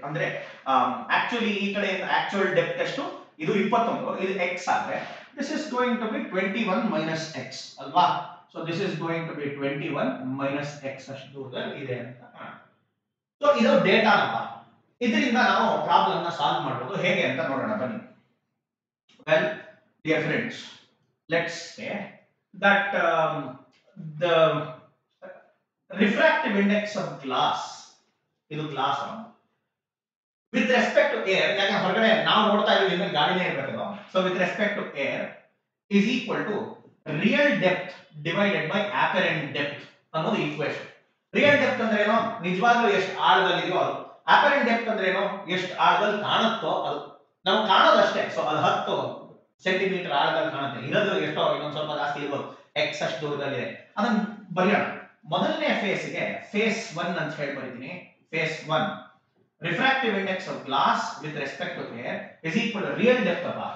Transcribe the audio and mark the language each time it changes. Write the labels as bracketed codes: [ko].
[kn] ಅಂದ್ರೆ ಆಕ್ಚುಲಿ ಈ ಕಡೆಯಿಂದ ಆಕ್ಚುಯಲ್ ಡೆಪ್ತ್ ಎಷ್ಟು, ಇದು 21, ಇದು ಎಕ್ಸ್ ಆದ್ರೆ [en] this is going to be 21 minus x [kn] ಅಲ್ವಾ? [en] so this is going to be 21 minus x [kn] ಅಷ್ಟು ದೂರದಲ್ಲಿ ಇದೆ ಅಂತ ಕಾಣುತ್ತೆ. ಸೊ ಇದು ಡೇಟಾನಪ್ಪ. ಇದರಿಂದ ನಾವು ಪ್ರಾಬ್ಲಮ್ ನ ಸಾಲ್ವ್ ಮಾಡೋದು ಹೇಗೆ ಅಂತ ನೋಡೋಣ ಬನ್ನಿ. [en] Well, dear friends, let's say that the refractive index of glass, [kn] ಇದು glass [en] with respect to air, [kn] ಯಾಕಂದ್ರೆ ಹೊರಗಡೆ ನಾವು ನೋಡ್ತಾ ಇದೀವಿ ಅಂದ್ರೆ ಗಾಳಿನೇ ಇರಬೇಕು. [en] so with respect to air is equal to real depth divided by apparent depth [kn] ಅನ್ನೋದು ಈಕ್ವೇಷನ್. ರಿಯಲ್ ಡೆಪ್ತ್ ಅಂದ್ರೆ ಏನೋ, ನಿಜವಾಗ್ಲೂ ಎಷ್ಟು ಆಳದಲ್ಲಿ ಇದೆಯೋ ಅದು. apparent depth ಅಂದ್ರೆ ಏನೋ, ಎಷ್ಟು ಆಳದಲ್ಲಿ ಕಾಣುತ್ತೋ ಅದು. ನಾವು ಕಾಣೋದಷ್ಟೇ. ಸೊ ಅದು 10 ಸೆಂಟಿಮೀಟರ್ ಆಳದಲ್ಲಿ ಕಾಣುತ್ತೆ. ಇರೋದು ಎಷ್ಟೋ ಇನ್ನೊಂದು ಸ್ವಲ್ಪ ಜಾಸ್ತಿ ಇರ್ಬೋದು, ಎಕ್ಸ್ ಅಷ್ಟು ದೂರದಲ್ಲಿದೆ. ಅದನ್ನ ಬರೆಯೋಣ. ಮೊದಲನೇ ಫೇಸ್ಗೆ ಫೇಸ್ 1 ಅಂತ ಹೇಳಿ ಬರೀತೀನಿ. [en] Phase 1 refractive index of glass with respect to air is equal to real depth ಅಪ್ಪ.